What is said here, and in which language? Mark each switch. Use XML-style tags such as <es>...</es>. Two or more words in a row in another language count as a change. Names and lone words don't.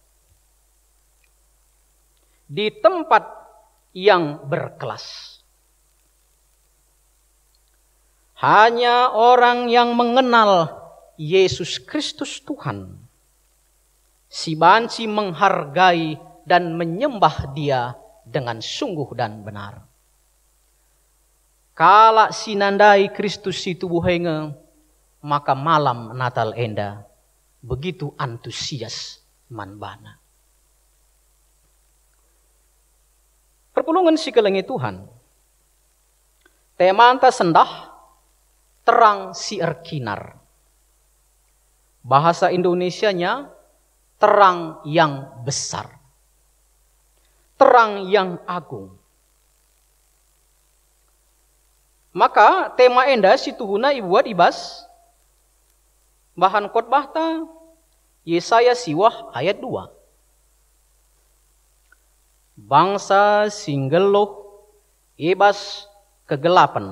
<id>Di tempat yang berkelas. Hanya orang yang mengenal Yesus Kristus Tuhan,</id> <btx>si banci</btx> <id>menghargai dan menyembah dia dengan sungguh dan benar.</id> <btx>Kala sinandai Kristus si tubuhenge, maka malam Natal enda begitu antusias manbana. Perpulungan si kelengi Tuhan. Temanta sendah terang si erkinar.</btx> <id>Bahasa Indonesianya terang yang besar. Terang yang agung.</id> <btx>Maka tema enda si tuhuna ibuat ibas bahan khotbah ta Yesaya siwah ayat 2. Bangsa singgeluh ibas kegelapan.</btx>